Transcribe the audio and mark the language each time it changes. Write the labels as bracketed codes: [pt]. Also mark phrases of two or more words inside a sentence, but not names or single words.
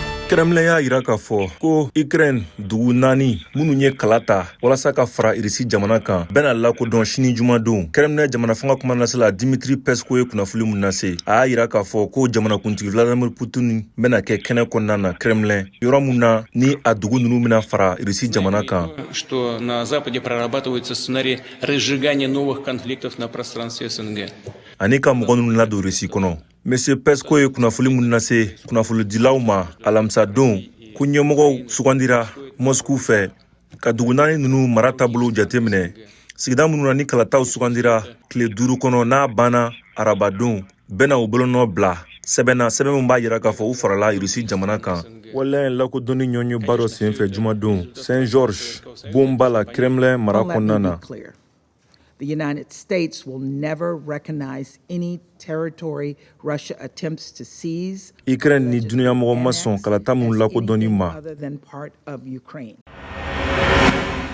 [bm] Krɛmlin y'a yira k'a fɔ ko Ukraine dugu 4 minnu ye kala ta walasa ka fara Irisi jamana kan bɛna lakodɔn sini jumadon. Krɛmlin jamana fanga kumalasela Dimitri Peskov ye kunnafoni mun lase. A y'a yira k'a fɔ ko jamanakuntigi Vladimir Putin bɛna kɛ kɛnɛ kɔnɔna na Krɛmlin yɔrɔ mun na ni a dugu ninnu bɛna fara Irisi jamana kan. [ru] Что на Западе прорабатывается сценарий разжигания новых конфликтов на пространстве СНГ. [bm] Ani ka mɔgɔ ninnu ladon Irisi kɔnɔ. Monsieur Peskov ye kunnafoni mun lase kunnafonidilaw ma alamisa don ko ɲɛmɔgɔw sugandira Moscou fɛ ka dugu 4 ninnu mara taabolo jateminɛ. Sigida minnu na ni kalataw sugandira tile 5 kɔnɔ n'a banna arabadon bɛna u bolonɔbila sɛbɛn min b'a yira k'a fɔ u farala Irisi jamana kan. Wala lakodɔnni ɲɔɲɔba dɔ senfɛ jumadon Saint George bomba la Kremlin mara kɔnɔna na. [en] The United States will never recognize any territory Russia attempts to seize [bm] Ukraine ni dunuya mɔgɔ ma sɔn kalata mun lakodɔnni ma. [en] other than part of Ukraine.